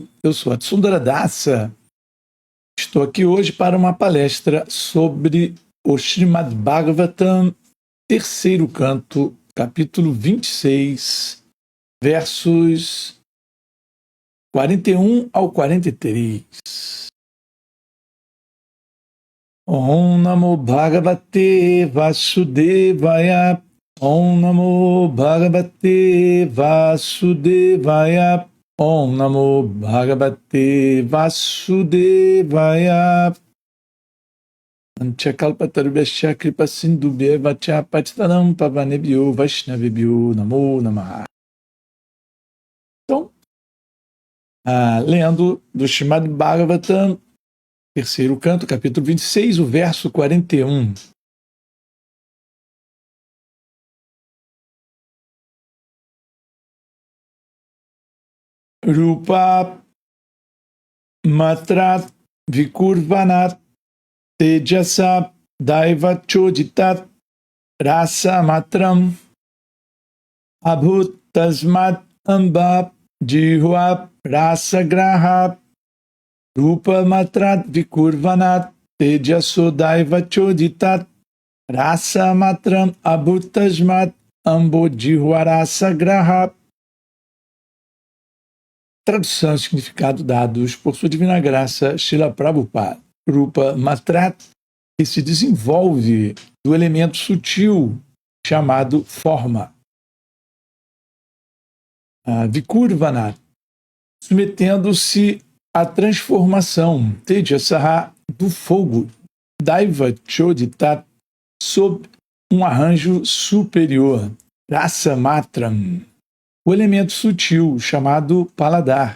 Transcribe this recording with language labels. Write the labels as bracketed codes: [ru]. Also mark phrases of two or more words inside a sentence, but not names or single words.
[pt] Eu sou a Tsundara Dasa, estou aqui hoje para uma palestra sobre o Srimad Bhagavatam, terceiro canto, capítulo 26, versos 41 ao 43. [sa] ॐ नमो भगवते वासुदेवाय. ॐ नमो भगवते वासुदेवाय. ॐ नमो भगवते वासुदेवाय. वाञ्छाकल्पतरुभ्यश्च कृपा सिन्धुभ्य एव च पतितानां पावनेभ्यो वैष्णवेभ्यो नमो नमः. [pt] Então, lendo do Srimad Bhagavatam, terceiro canto, capítulo 26, o verso 41. [sa] रूप मात्रात् विकुर्वाणात् तेजसा दैव चोदितात् रस मात्रम् अभूत् तस्मात् अम्भो जिह्वा रस ग्रहः. रूप मात्रात् विकुर्वाणात् तेजसो दैव चोदितात् रस मात्रम् अभूत्तस्मात् अम्भोजिह्वा रस ग्रहः. [pt] Tradução e significado dados por sua divina graça Srila Prabhupada. [sa] रूप मात्रात्, [pt] que se desenvolve do elemento sutil chamado forma. Vikurvanat, submetendo-se a transformação Tejasaha do fogo, [sa] दैव चोदितात्, [pt] sob um arranjo superior, [sa] रस मात्रम्, [pt] o elemento sutil chamado paladar.